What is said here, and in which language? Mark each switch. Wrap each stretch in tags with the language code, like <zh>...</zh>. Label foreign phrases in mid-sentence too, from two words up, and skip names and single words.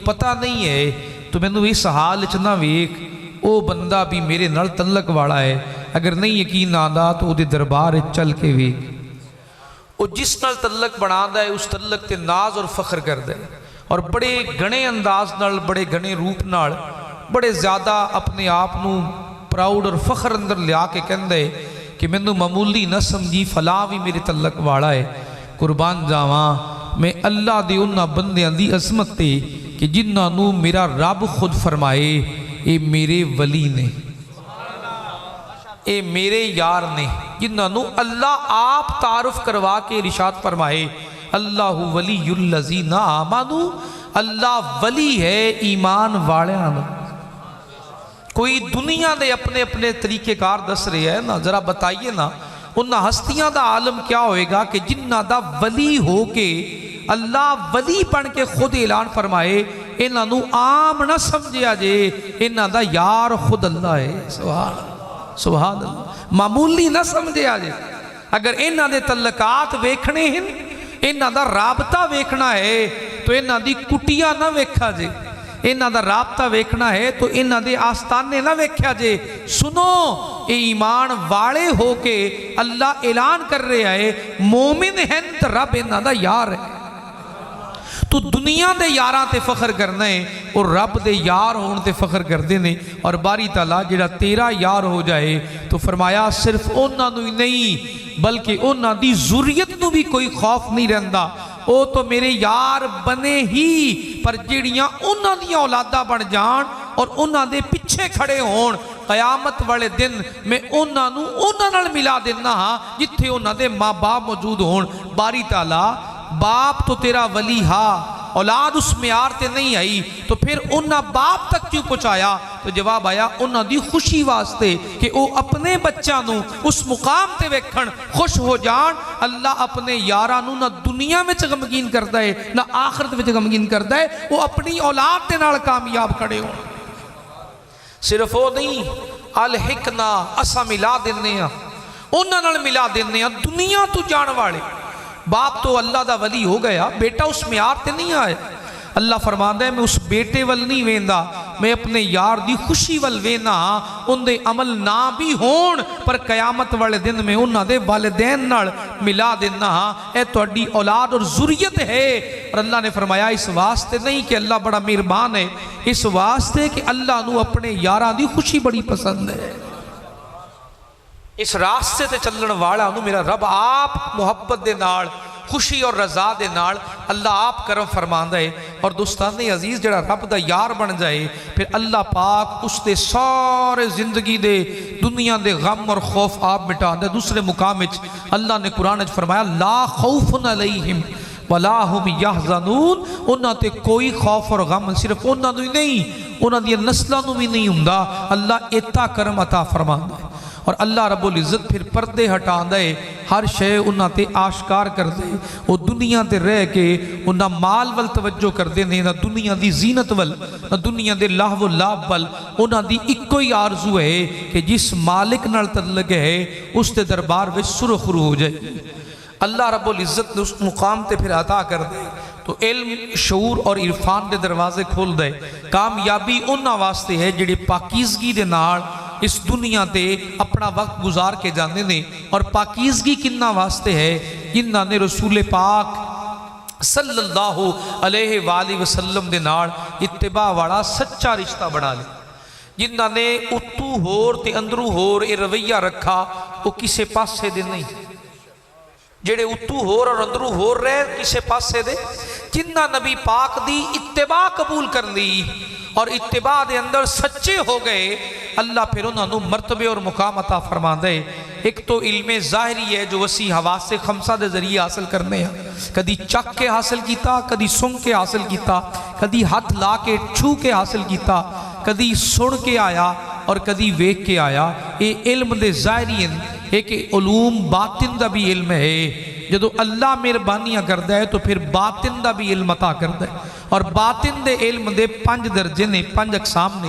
<pa>پتہ نہیں ہے تو میں نے اس حال چنا ویک او بندہ بھی میرے نال تعلق والا ہے، اگر نہیں یقین آندا تو دے دربار چل کے ویک او جس نال تعلق بنا دا ہے اس تعلق تے ناز اور فخر کر دے، اور بڑے گھنے انداز نال بڑے گھنے روپ نال بڑے زیادہ اپنے آپ نو پراؤڈ اور فخر اندر لیا کے کہن دے کہ میں نے معمولی نہ سمجھی فلاں بھی میرے تعلق والا ہے۔ قربان جاواں میں اللہ دے انہاں بندیاں دی عظمت تے کہ جنہاں نو میرا رب خود فرمائے اے میرے ولی نے، اے میرے یار نے، جنہاں نو اللہ آپ تعارف کروا کے ارشاد فرمائے</pa> <ar>اللہ ولی الذین آمنوا،</ar> <pa>اللہ ولی ہے ایمان والیاں دا۔ کوئی دنیا دے اپنے اپنے طریقے کار دس رہے ہیں نا، ذرا بتائیے نا انہاں ہستیاں دا عالم کیا ہوئے گا کہ جنہاں دا ولی ہو کے اللہ ولی بن کے خود اعلان فرمائے انہاں نو عام نہ سمجھیا جے، انہاں دا یار خود اللہ ہے۔</pa> <ar>سبحان اللہ،</ar> <pa>معمولی نہ سمجھیا جے۔ اگر انہاں دے تعلقات ویکھنے ہیں، انہاں دا رابطہ ویکھنا ہے تو انہاں دی کٹیا نہ ویکھا جے، انہاں دا رابطہ ویکھنا ہے تو انہاں دے آستانے نہ ویکھیا جے۔ سنو اے ایمان والے ہو کے اللہ اعلان کر رہے ہے مومن ہیں تو رب انہاں دا یار ہے۔ تو دنیا دے یاراں تے فخر کرنا ہے اور رب دے یار ہون تے فخر کر دینے، اور باری تعالیٰ جڑا تیرا یار ہو جائے تو فرمایا صرف انہاں نو ہی نہیں بلکہ انہاں دی ذریت نو بھی کوئی خوف نہیں رہندا، او تو میرے یار بنے ہی، پر جڑیاں انہاں دیاں اولادہ بن جان اور انہاں دے پیچھے کھڑے ہون قیامت والے دن میں انہاں نال ملا دینا ہاں جتھے انہاں دے ماں باپ موجود ہون۔ باری تعالیٰ باپ تو تیرا ولی ہا، اولاد اس معیار تے نہیں آئی تو پھر انہاں باپ تک کیوں پہنچایا؟ تو جواب آیا انہاں دی خوشی واسطے کہ او اپنے بچہ نو اس مقام تے ویکھن خوش ہو جان۔ اللہ اپنے یاراں نو نہ دنیا میں غمگین کردا ہے نہ آخرت میں غمگین کردا ہے، وہ اپنی اولاد دے نال کامیاب کھڑے ہو۔ صرف وہ نہیں، الحقنا اسا ملا دینے ہاں، انہاں نال ملا دینے ہاں دنیا تو جان والے۔ باپ تو اللہ دا ولی ہو گیا، بیٹا اس معیار تے نہیں آئے۔ اللہ فرماندا ہے میں اس بیٹے ول نہیں ویندا میں اپنے یار دی خوشی ول وینا ان دے عمل نہ بھی ہون پر قیامت والے دن میں انہاں دے والدین نال ملا دینا اے تہاڈی اولاد اور ذریت ہے۔ اور اللہ نے فرمایا اس واسطے نہیں کہ اللہ بڑا مہربان ہے، اس واسطے کہ اللہ نو اپنے یاراں دی خوشی بڑی پسند ہے۔ اس راستے تے چلن والا نو میرا رب آپ محبت دے نال خوشی اور رضا دے نال اللہ آپ کرم فرماندا ہے۔ اور دوستان عزیز جڑا رب دا یار بن جائے پھر اللہ پاک اس دے سارے زندگی دے دنیا دے غم اور خوف آپ مٹا دے۔ دوسرے مقام وچ اللہ نے قرآن وچ فرمایا</pa> <ar>لا خوف علیہم ولا هم یحزنون،</ar> <pa>انہاں تے کوئی خوف اور غم صرف انہاں نوں ہی نہیں انہاں دی نسلاں نوں بھی نہیں ہوندا، اللہ ایتا کرم عطا فرماندا ہے۔ اور اللہ رب العزت پھر پردے ہٹاندا ہے، ہر شے انہاں تے آشکار کر دے، وہ دنیا تے رہ کے انہاں مال ول توجہ کر دے نہ دنیا دی زینت ول نہ دنیا دے لہو و لعب ول، انہاں دی ایکو ہی آرزو ہے کہ جس مالک نال تعلق ہے اس دے دربار وچ سرخرو ہو جائے۔ اللہ رب العزت نے اس مقام تے پھر عطا کر دے تو علم شعور اور عرفان دے دروازے کھول دے۔ کامیابی انہاں واسطے ہے جڑے پاکیزگی دے نال اس دنیا تے اپنا وقت گزار کے جاندے نے، اور پاکیزگی کنہ واسطے ہے جنہاں نے رسول پاک</pa> <ar>صلی اللہ علیہ وآلہ وسلم</ar> <pa>دے نال اتباع والا سچا رشتہ بنا لے، جنہاں نے اتو ہور تے اندرو ہور اے رویہ رکھا وہ کسے پاسے دے نہیں، جڑے اتو ہور اور اندرو ہور رہے کسے پاسے دے، جنہ نبی پاک دی اتباع قبول کر لی اور اتباع دے اندر سچے ہو گئے، اللہ پھر انہوں نے مرتبے اور مقام عطا فرما دے۔ ایک تو علم ظاہری ہے جو وسیع حواس خمسہ دے ذریعے حاصل کرنے ہیں، کدی چک کے حاصل کیتا، کدی سن کے حاصل کیتا، کدی ہاتھ لا کے چھو کے حاصل کیتا، کدی سن کے آیا اور کدی ویکھ کے آیا، یہ علم دے ظاہری ہیں۔ ایک علوم باطن دا بھی علم ہے، جدو اللہ مہربانیاں کردا ہے تو پھر باطن دا بھی علم عطا کردا ہے، اور باطن دے علم دے 5 درجے نے، 5 اقسام نے۔</pa>